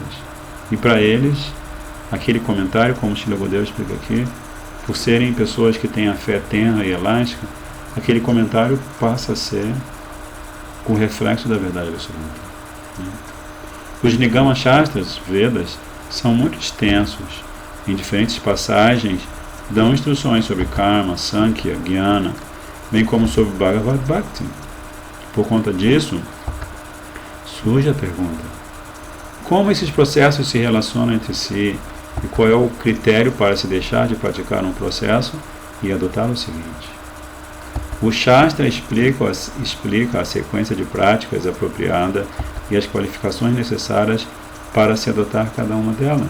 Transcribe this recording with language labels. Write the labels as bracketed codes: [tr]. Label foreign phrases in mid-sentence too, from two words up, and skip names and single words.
[pt] E para eles, aquele comentário, como Srila Gurudeva explica aqui, por serem pessoas que têm a fé tenra e elástica, aquele comentário passa a ser o reflexo da verdade absoluta. Os Nigama Shastras, Vedas, são muito extensos. Em diferentes passagens, dão instruções sobre karma, sankhya, jnana, bem como sobre [sa] भगवद् भक्ति. [pt] Por conta disso, surge a pergunta: como esses processos se relacionam entre si e qual é o critério para se deixar de praticar um processo e adotar o seguinte? O Shastra explica a sequência de práticas apropriada e as qualificações necessárias para se adotar cada uma delas.